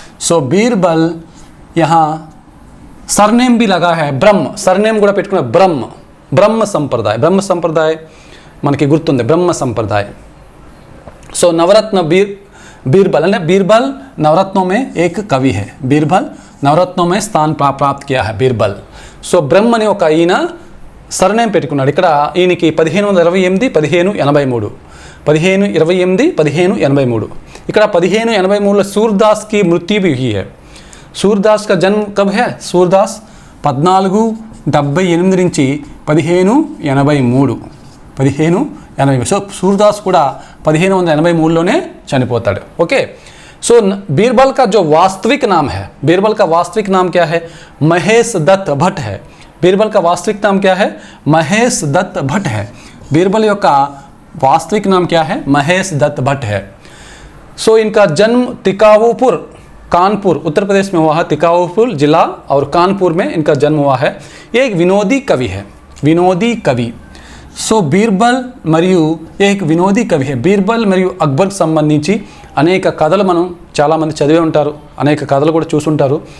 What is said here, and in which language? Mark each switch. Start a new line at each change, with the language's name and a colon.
Hindi: सो बीरबल यहाँ सरनेम भी लगा है ब्रह्म, सरनेम
Telugu: కూడా పెట్టుకున్న
Hindi: ब्रह्म, ब्रह्म संप्रदाय, ब्रह्म संप्रदाय
Telugu: మనకి గుర్తుంది
Hindi: ब्रह्म संप्रदाय। सो नवरत्न बीरबल ने, बीरबल नवरत्नों में एक कवि है, बीरबल नवरत्नों में स्थान प्राप्त किया है बीरबल। सो ब्रह्म ने
Telugu: ఒక ఈయన సర్నేమ్ పెట్టుకున్నాడు, ఇక్కడ ఈయనకి 1528 1583, 1528 1583। ఇక్కడ 1583
Hindi: सूरदास की मृत्यु भी हुई है। सूरदास का जन्म कब है, सूरदास 1478
Telugu: నుంచి
Hindi: 1583, 1583।
Telugu: సో सूरदास కూడా 1583లోనే చనిపోతాడు।
Hindi: ओके, सो बीरबल का जो वास्तविक नाम है, बीरबल का वास्तविक नाम क्या है, महेश दत्त भट्ट है। बीरबल का वास्तविक नाम क्या है, महेश दत्त भट्ट है। बीरबल का वास्तविक नाम क्या है, महेश दत्त भट्ट है। सो इनका जन्म तिकाऊपुर कानपुर उत्तर प्रदेश में हुआ है, तिकाऊपुर जिला और कानपुर में इनका जन्म हुआ है। ये एक विनोदी कवि है, विनोदी कवि। सो बीरबल
Telugu: మరియు
Hindi: एक వినోదీ కవి है।
Telugu: బీర్బల్ మరియు అక్బర్ సంబంధించి అనేక కథలు మనం చాలామంది చదివే ఉంటారు, అనేక కథలు కూడా చూసుంటారు।